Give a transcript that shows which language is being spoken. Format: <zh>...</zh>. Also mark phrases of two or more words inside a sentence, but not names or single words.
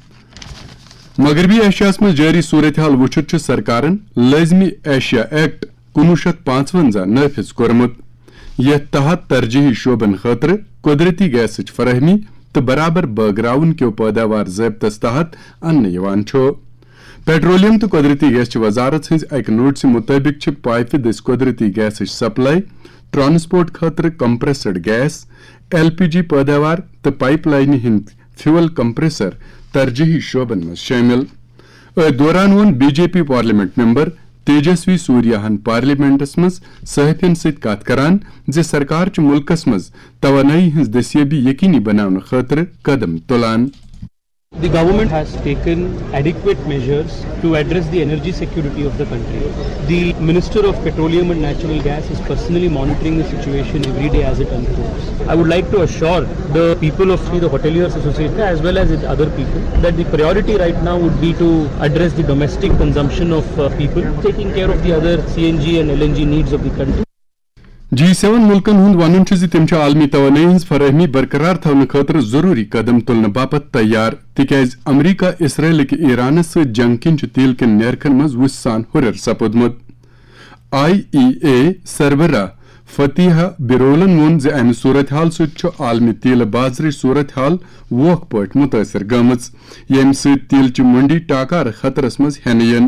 <ks>مغربی ایشیاس مز جاری صورتحال وچھت سرکارن لازمی ایشیا ایکٹ 1955 نافذ کورمت۔ یتھ تحت ترجیحی شعبن خاطر قدرتی گیسچ فراہمی تو برابر بٲگراون کیو پیداوار ضابطس تحت ان پیٹرولیم تو قدرتی گیس وزارت ہز اک نوٹس مطابق پائپہ دس قدرتی گیسچ سپلائی ٹرانسپورٹ خاطر</ks> <en>compressed gas</en> <ks>LPG پیداوار تو پائپ لائن ہند فیول کمپریسر ترجیحی شعبن مز شامل۔ دوران وون BJP</ks> <en>parliament member</en> <ks>تیجسوی سوریاہن پارلیمنٹس مز صحافین ست کت کران زِ سرکار چھ ملکس مز توانائی ہز دستیابی یقینی بناون خاطر قدم تلان۔</ks> <en>The government has taken adequate measures to address the energy security of the country. The Minister of Petroleum and Natural Gas is personally monitoring the situation every day as it unfolds. I would like to assure the people of the Hoteliers Association as well as other people that the priority right now would be to address the domestic consumption of people, taking care of the other CNG and LNG needs of the country.</en> <ks>G7 ملکن ہند ون تم عالمی توانائی ہز فراہمی برقرار تھونہ خاطر ضروری قدم تلنے باپت تیار تکیاز امریکہ اسرائیل کہ ایرانس ست جنگ کن تیل کن نیرخن مز وس سان ہرر سپودمت۔ IEA سربراہ فتیحہ بیرولن وون ز امہ صورتحال ست عالمی تیل بازرچ صورتحال ووکھ پٲٹھۍ متاثر گمژ یم ست تیل چہ منڈی ٹاکار خطرس مز ہینہ ین۔</ks>